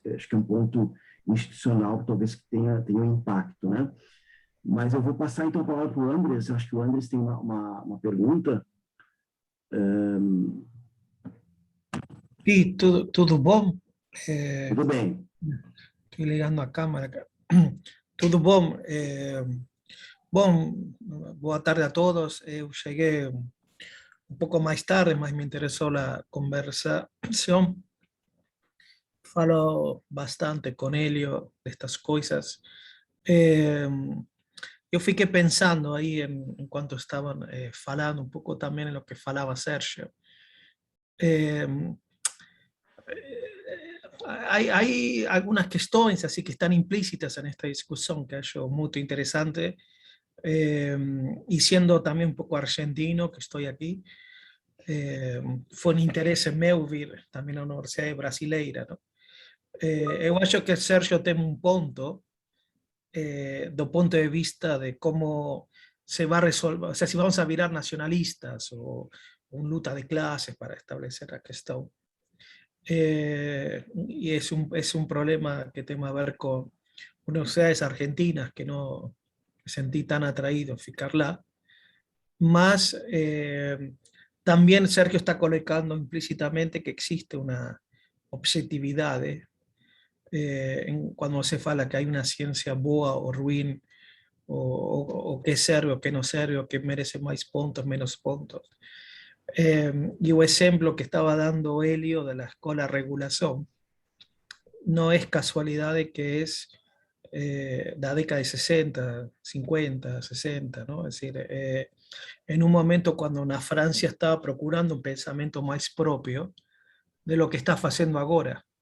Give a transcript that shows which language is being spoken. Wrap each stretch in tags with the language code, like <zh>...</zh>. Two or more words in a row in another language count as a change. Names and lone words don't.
<pt>Acho que é um ponto institucional que talvez tenha um impacto, né? Mas eu vou passar, então, a palavra para o Andres. Eu acho que o Andres tem uma pergunta. Sí, tudo bom? Tudo bem.</pt> <es>Estoy ligando a cámara acá.</es> <pt>Tudo bom? Bom, boa tarde a todos. Eu cheguei um pouco mais tarde, mas me interessou a conversação. Falo bastante com Helio destas coisas. Eu fiquei pensando aí, enquanto estavam falando, um pouco também em</pt> <es>lo que</es> <pt>falava Sérgio.</pt> <es>Hay algunas cuestiones así que están implícitas en esta discusión que hallo muy interesante, y siendo también un poco argentino que estoy aquí, fue un interés en</es> <pt>meu vir</pt> <es>también na Universidade Brasileira, ¿no?</es> <pt>Eu acho que Sérgio tem</pt> <es>un ponto do ponto de vista de cómo se va a resolver, o sea, si vamos a virar nacionalistas o un luta de clases para establecer la cuestión. Y es un problema que tiene a ver con universidades argentinas que no me sentí tan atraído a ficarla. Más también Sergio está colocando implícitamente que existe una objetividad cuando se fala que hay una ciencia boa o ruin, o que serve o que no serve, o que merece más puntos, menos puntos. Y el ejemplo que estaba dando Helio de la escuela regulación no es casualidad de que es la década de 60, 50, 60, ¿no? Es decir, en un momento cuando la Francia estaba procurando un pensamiento más propio de lo que está haciendo ahora.</es>